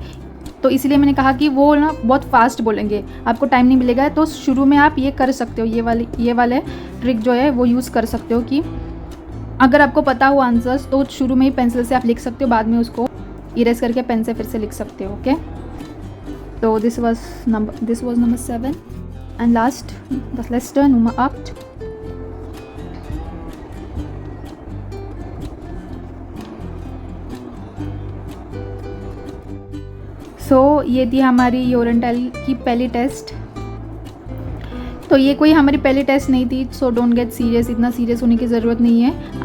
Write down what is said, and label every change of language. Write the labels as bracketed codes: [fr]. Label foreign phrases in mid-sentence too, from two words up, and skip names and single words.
[hi] तो इसलिए मैंने कहा कि वो ना बहुत फास्ट बोलेंगे, आपको टाइम नहीं मिलेगा, तो शुरू में आप ये कर सकते हो, ये वाले ट्रिक जो है वो यूज़ कर सकते हो कि अगर आपको पता हो आंसर्स तो शुरू में ही पेंसिल से आप लिख सकते हो, बाद में उसको इरेज करके पेन से फिर से लिख सकते हो, ओके। [en] तो this was number 7 and last [de] das letzte Nummer 8. [hi] सो ये थी हमारी योरेंटल की पहली टेस्ट। तो ये कोई हमारी पहली टेस्ट नहीं थी, सो [en] don't get serious, [hi] इतना सीरियस होने की ज़रूरत नहीं है।